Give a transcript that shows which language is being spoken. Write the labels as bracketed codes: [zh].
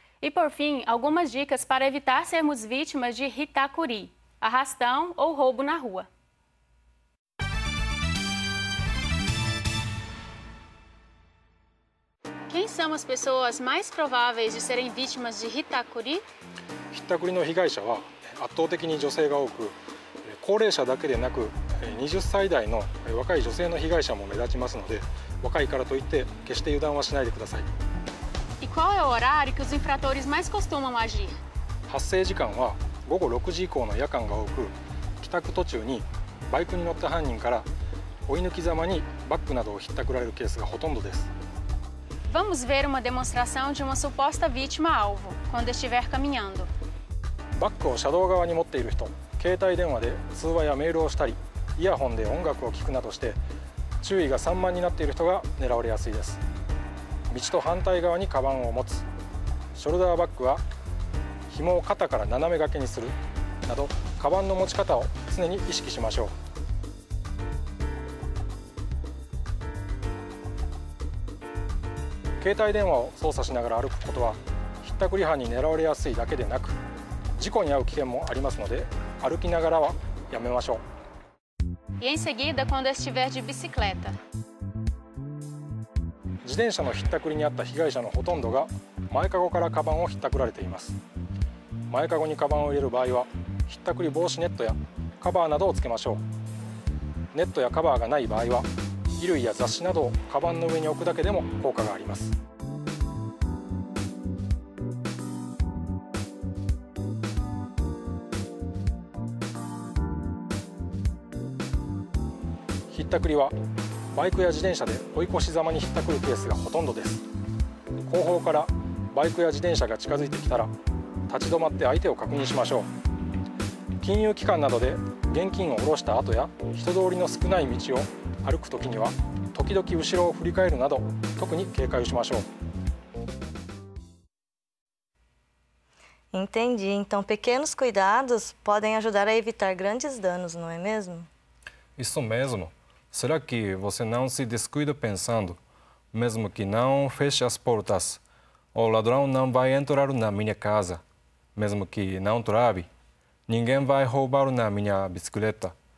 [pt] E por fim, algumas dicas para evitar sermos vítimas de hitakuri, arrastão ou roubo na rua. Quem são as pessoas mais prováveis de serem vítimas de hitakuri? [ja] ひったくりの被害者は圧倒的に女性が多く、高齢者だけでなく20歳代の若い女性の被害者も目立ちますので、若いからといって決して油断はしないでください。 [pt] E qual é o horário que os infratores mais costumam agir? [ja] 発生時間は午後6時以降の夜間が多く、帰宅途中にバイクに乗った犯人から追い抜きざまにバッグなどをひったくられるケースがほとんどです。 [pt] Vamos ver uma demonstração de uma suposta vítima-alvo, quando estiver caminhando. [ja] バッグを車道側に持っている人、携帯電話で通話やメールをしたり、イヤホンで音楽を聴くなどして注意が散漫になっている人が狙われやすいです。道と反対側にカバンを持つ、ショルダーバッグは紐を肩から斜め掛けにするなど、カバンの持ち方を常に意識しましょう。携帯電話を操作しながら歩くことはひったくり犯に狙われやすいだけでなく、事故に遭う危険もありますので、歩きながらはやめましょう。 [pt] E em seguida, quando estiver de bicicleta. [ja] 自転車のひったくりに遭った被害者のほとんどが前かごからカバンをひったくられています。前かごにカバンを入れる場合はひったくり防止ネットやカバーなどをつけましょう。ネットやカバーがない場合は衣類や雑誌などをカバンの上に置くだけでも効果があります。ひったくりはバイクや自転車で追い越しざまにひったくるケースがほとんどです。後方からバイクや自転車が近づいてきたら立ち止まって相手を確認しましょう。金融機関などで現金を下ろした後や人通りの少ない道を歩くときには時々後ろを振り返るなど特に警戒をしましょう。 [pt] Entendi. Então, pequenos cuidados podem ajudar a evitar grandes danos, não é mesmo? Isso mesmo. Será que você não se descuida pensando, mesmo que não feche as portas, o ladrão não vai entrar na minha casa, mesmo que não trave, ninguém vai roubar na minha bicicleta.